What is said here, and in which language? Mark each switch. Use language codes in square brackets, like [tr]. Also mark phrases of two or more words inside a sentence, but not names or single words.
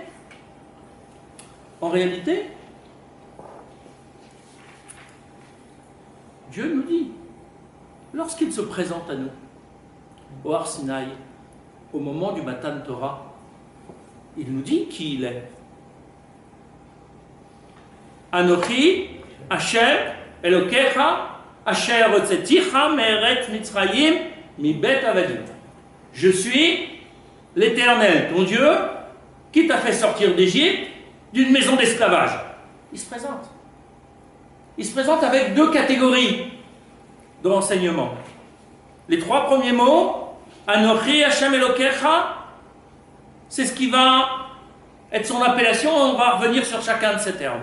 [fr] En réalité, Dieu nous dit, lorsqu'il se présente à nous, au Har Sinaï, au moment du [he] מתן תורה, [fr] il nous dit qui il est. [he] אנכי השם אלוקיך אשר הוצאתיך מארץ מצרים מבית עבדים. [fr] Je suis l'Éternel, ton Dieu, qui t'a fait sortir d'Égypte, d'une maison d'esclavage. Il se présente. Il se présente avec 2 catégories de renseignements. Les 3 premiers mots, [he] אנכי השם אלוקיך, [fr] c'est ce qui va être son appellation, on va revenir sur chacun de ces termes.